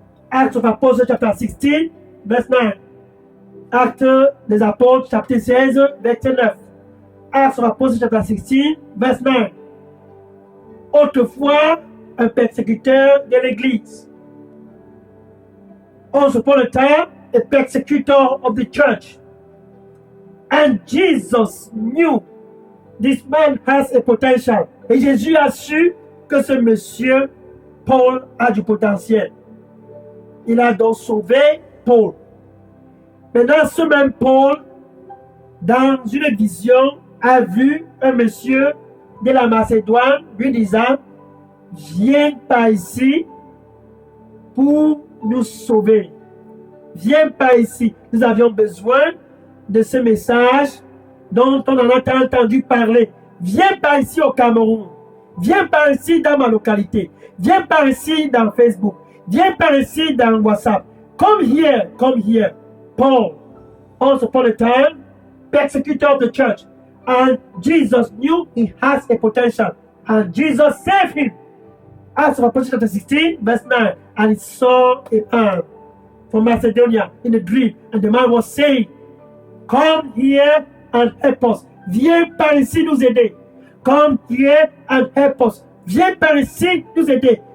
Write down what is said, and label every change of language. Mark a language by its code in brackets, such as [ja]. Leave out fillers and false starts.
[en] Acts of Apostles, chapter 16, verse 9. [fr] Acte des apôtres, chapitre 16, verset 9. [en] Acts of Apostles, chapter 16, verse 9. [fr] Autrefois, un persécuteur de l'Église. [en] Once upon a time, a persecutor of the church. And Jesus knew this man has a potential. [fr] Et Jésus a su que ce monsieur, Paul, a du potentiel. Il a donc sauvé Paul. Maintenant, ce même Paul, dans une vision, a vu un monsieur de la Macédoine lui disant, viens par ici pour nous sauver. Viens par ici. Nous avions besoin de ce message dont on en a entendu parler. Viens par ici au Cameroun. Viens par ici dans ma localité. Viens par ici dans Facebook. Viens par ici dans WhatsApp. [en] Come here, come here. Paul, once upon a time, persecutor of the church. And Jesus knew he has a potential. And Jesus saved him. Acts of Apostles chapter 16, verse 9. And he saw a man. from Macedonia in a dream, and the man was saying, "Come here and help us." [fr] Viens par ici nous aider. [en] Come here and help us. [fr] Viens par ici nous aider.